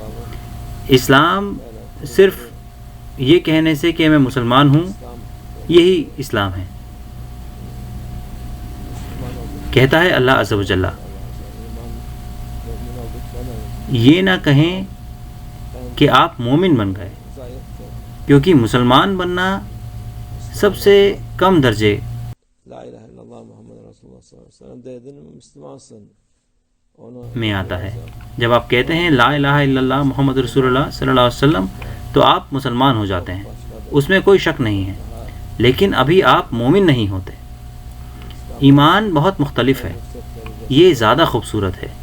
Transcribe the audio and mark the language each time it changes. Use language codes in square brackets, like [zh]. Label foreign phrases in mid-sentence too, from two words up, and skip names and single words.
[ur] اسلام صرف یہ کہنے سے کہ میں مسلمان ہوں یہی اسلام ہے. کہتا ہے [ar] اللہ عز و جل، [ur] یہ نہ کہیں کہ آپ مومن بن گئے، کیونکہ مسلمان بننا سب سے کم درجے [ar] لا إله إلا الله محمد رسول الله صلى الله عليه وسلم [tr] dedin mi Müslümansın. [ur] میں آتا ہے. جب آپ کہتے ہیں [ar] لا الہ الا اللہ محمد رسول اللہ صلی اللہ علیہ وسلم [ur] تو آپ مسلمان ہو جاتے ہیں، اس میں کوئی شک نہیں ہے، لیکن ابھی آپ مومن نہیں ہوتے. ایمان بہت مختلف ہے، یہ زیادہ خوبصورت ہے.